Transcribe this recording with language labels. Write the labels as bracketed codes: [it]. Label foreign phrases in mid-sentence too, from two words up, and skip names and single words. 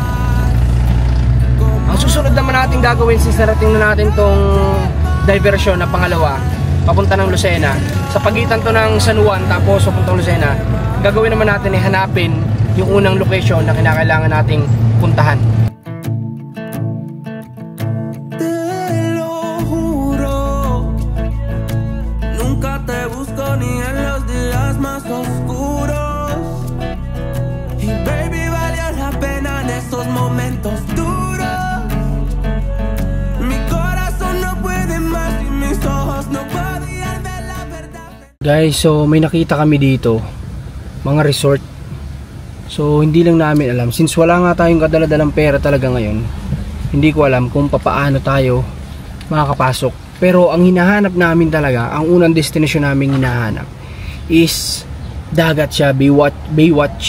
[tl] Ang susunod naman natin gagawin, since narating na natin tong diversion na pangalawa papunta ng Lucena, sa pagitan to ng San Juan tapos papuntang Lucena, gagawin naman natin ay hanapin yung unang location na kinakailangan nating puntahan. [es] Te lo juro, nunca te busco ni en los días más oscuros. Y baby, valió la pena en esos momentos duros. Mi corazón no puede más y mis ojos no podían ver la verdad. [tl] Guys, so may nakita kami dito, mga resort. So hindi lang namin alam, since wala nga tayong kadala-dalang pera talaga ngayon, hindi ko alam kung papaano tayo makakapasok. Pero ang hinahanap namin talaga, ang unang destination namin hinahanap is dagat siya, Baywatch.